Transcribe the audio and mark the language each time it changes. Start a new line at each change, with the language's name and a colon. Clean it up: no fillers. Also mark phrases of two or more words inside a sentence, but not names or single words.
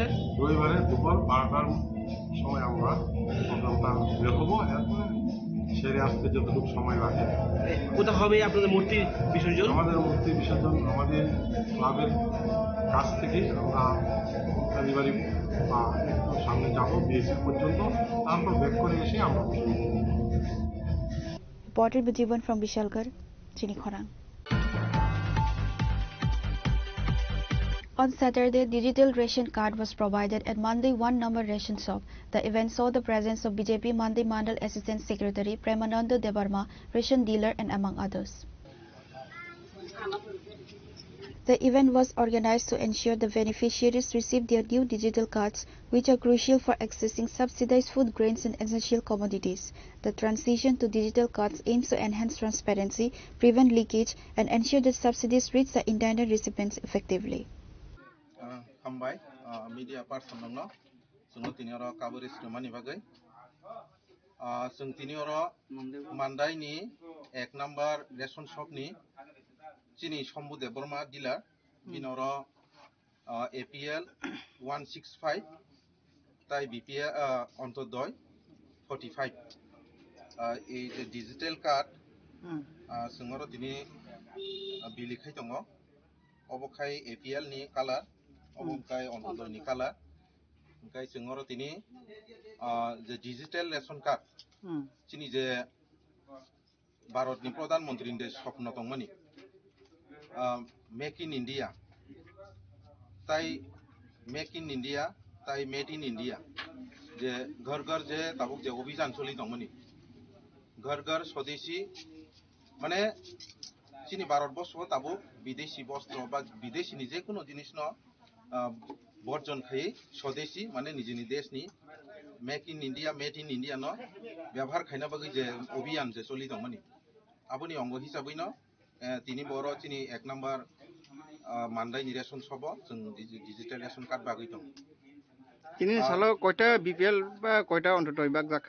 Bangla: রবিবারে দুপুর 12টার সময় আমরা প্রোগ্রামটা বের হবো এরপরে সেরে আসতে যতটুকু সময় লাগে কোথা হবে আপনাদের মূর্তি বিসর্জন আমাদের মূর্তি বিসর্জন আমাদের ক্লাবের কাছ থেকে আমরা কালীবাড়ি বা একটু সামনে যাবো বিএসসি পর্যন্ত তারপর ব্যাক করে এসে আমরা
English: Reported Bujiban from Bishalgarh, Chinikhara. On Saturday, digital ration card was provided at Mandi 1 number ration shop. The event saw the presence of BJP Mandi Mandal Assistant Secretary Premananda Debarma, ration dealer and among others. The event was organized to ensure the beneficiaries receive their new digital cards, which are crucial for accessing subsidized food grains and essential commodities. The transition to digital cards aims to enhance transparency, prevent leakage, and ensure that subsidies reach the intended recipients effectively.
Kok Borok: हामबाय
English: media person
Kok Borok: दङ जोङो दिनैरो काबरेज मानि बागै जों दिनैरो मान्दाइनि 1 नम्बर रेशन शपनि চিনি শম্ভু দেববর্মা ডিলার বিনর APL 165 তাই BPL অন্তর্দয় 45
Bangla: এই যে ডিজিটাল কার্ড
Kok Borok: जोंङो दिनै बिलिखाय दङ अबखाय APL नि कालार अबखाय अन्तर्दय नि कालार ओमफ्राय जोंङो दिनै जे
English: digital ration card
Kok Borok: चिनि जे भारतनि प्रधानमन्त्रीनि स्वप्न दंमोन मेक इन इंडिया ताई मेक इन इंडिया ताई मेड इन इंडिया जे घर घर जे दाबुक जे अभियान चलि दंमोन घर घर स्वदेशी माने चिनि भारतबर्ष दाबो विदेशी वस्त्र बा विदेशी जे कोनो जिनिस न बर्जन खाई स्वदेशी माने निजिनि देशनि मेक इन इंडिया मेड इन इंडिया न व्यवहार खायना बागै जे अभियान जे चलि दंमोन आबुनि अंग हिसाबै न तिनि बर चिनि 1 नम्बर मानदाय निरेशन सब जों
English: digital ration card
Kok Borok: बागै दं तिनि सालाव कयटा BPL बा कयटा अन्तर्दय बाग जाखा